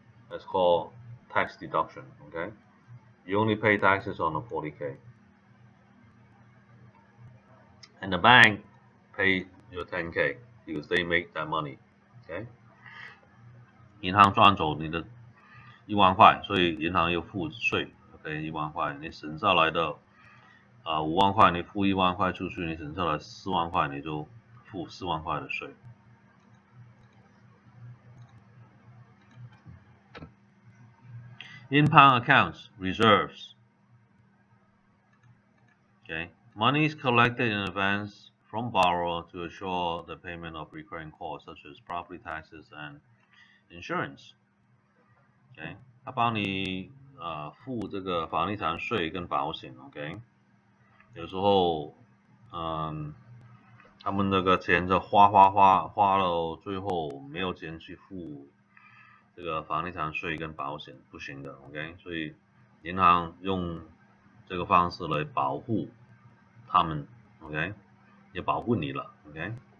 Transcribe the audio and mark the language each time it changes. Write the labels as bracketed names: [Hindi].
[English] That's called tax deduction, okay? You only pay taxes on the $40K. And the bank pay your $10K because they make that money, okay? [Chinese] 银行赚走你的1万块，所以银行要付税 ，OK， 1万块，你省下来的5万块，你付1万块出去，你省下来4万块，你就付4万块的税。 [English] Impound accounts, reserves. Okay, money is collected in advance from borrower to assure the payment of recurring costs such as property taxes and insurance. [Chinese] OK， 他帮你付这个房地产税跟保险 ，OK， 有时候他们那个钱就花了，最后没有钱去付这个房地产税跟保险，不行的 ，OK， 所以银行用这个方式来保护他们 ，OK， 也保护你了 ，OK。